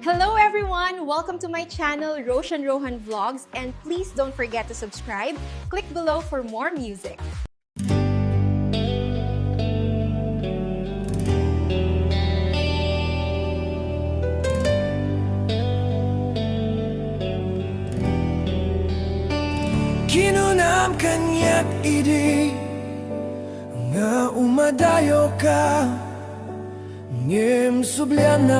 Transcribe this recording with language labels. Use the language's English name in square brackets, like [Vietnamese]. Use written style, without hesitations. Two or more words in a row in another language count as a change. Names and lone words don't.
[English] Hello everyone! Welcome to my channel, Roshan Rohan Vlogs, and please don't forget to subscribe. Click below for more music. [Iloko] Kinunam kanyak idi nga umadayo ka ngem sublianak